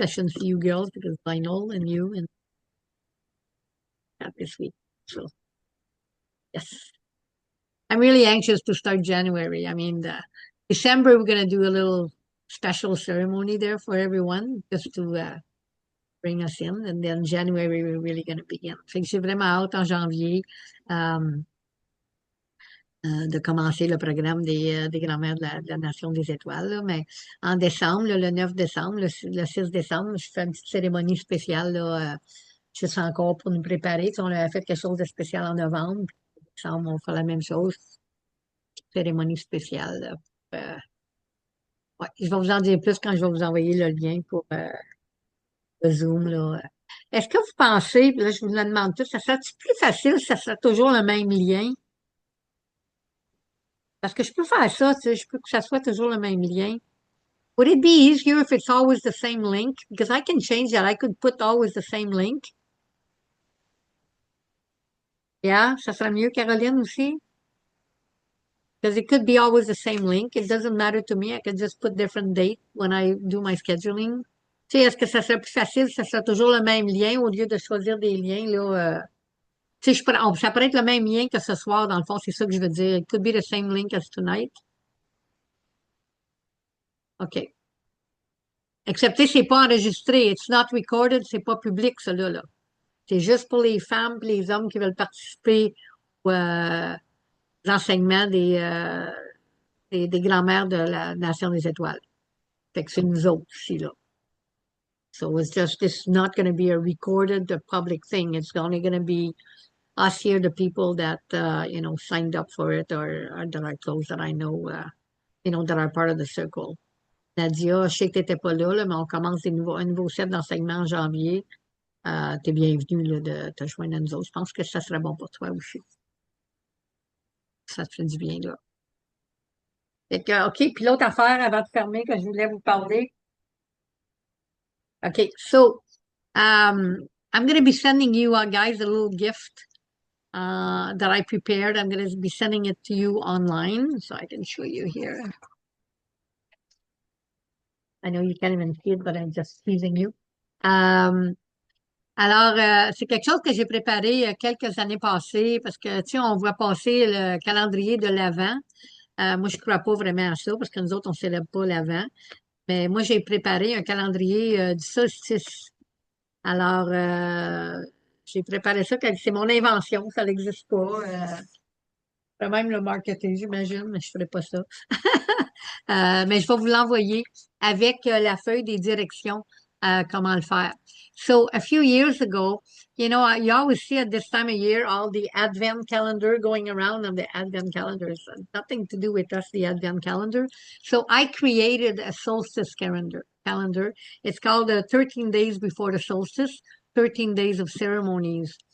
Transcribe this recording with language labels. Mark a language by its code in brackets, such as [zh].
[en] I shouldn't see you girls because Lionel and you and that this week. So yes, I'm really anxious to start January. I mean, December we're gonna do a little special ceremony there for everyone just to bring us in. And then January, we're really going to begin. [fr] Fait que j'ai vraiment hâte en janvier de commencer le programme des grands-mères de la Nation des Étoiles. Là. Mais en décembre, là, le 9 décembre, le 6 décembre, je fais une petite cérémonie spéciale. Là, juste encore pour nous préparer. Tu sais, on avait fait quelque chose de spécial en novembre. Puis en décembre, on fait la même chose. Cérémonie spéciale. Là, ouais, je vais vous en dire plus quand je vais vous envoyer le lien pour le Zoom. Là. Est-ce que vous pensez, puis là je vous le demande tout, ça serait plus facile si ça serait toujours le même lien? Parce que je peux faire ça, tu sais, je peux que ça soit toujours le même lien. [en] Would it be easier if it's always the same link? Because I can change that. I could put always the same link. [fr] Yeah, ça serait mieux, Caroline, aussi? [en] Because it could be always the same link. It doesn't matter to me. I can just put different date when I do my scheduling. [fr] Tu sais, est-ce que ça serait plus facile si ça serait toujours le même lien au lieu de choisir des liens, là? Tu sais, ça pourrait être le même lien que ce soir, dans le fond, c'est ça que je veux dire. [en] It could be the same link as tonight. OK. [fr] Excepté, c'est pas enregistré. [en] It's not recorded. [fr] C'est pas public, cela, là. C'est juste pour les femmes et les hommes qui veulent participer aux enseignements des grands-mères de la Nation des Étoiles. Fait que c'est nous autres ici, là. [en] So it's not going to be a recorded public thing. It's only going to be us here, the people that, you know, signed up for it or that are close that I know, you know, that are part of the circle. [fr] Nadia, je sais que tu n'étais pas là, mais on commence un nouveau set d'enseignement en janvier. Tu es bienvenue là, de te joindre à nous autres. Je pense que ça serait bon pour toi aussi. Ça te fait du bien, là. Fait que, OK, puis l'autre affaire avant de fermer que je voulais vous parler. [en] OK, so I'm going to be sending you guys a little gift that I prepared. I'm going to be sending it to you online so I can show you here. I know you can't even see it, but I'm just teasing you. [fr] Alors, c'est quelque chose que j'ai préparé quelques années passées parce que, tu sais, on voit passer le calendrier de l'Avent. Moi, je ne crois pas vraiment à ça parce que nous autres, on ne célèbre pas l'Avent. Mais moi, j'ai préparé un calendrier du solstice. Alors, j'ai préparé ça, c'est mon invention, ça n'existe pas. Je peux même le marketer, j'imagine, mais je ne ferai pas ça. Mais je vais vous l'envoyer avec la feuille des directions, comment le faire. [en] So, a few years ago, you know, you always see at this time of year all the Advent calendar going around, and the Advent calendar is nothing to do with us, the Advent calendar. So, I created a solstice calendar. It's called 13 days before the solstice, 13 days of ceremonies.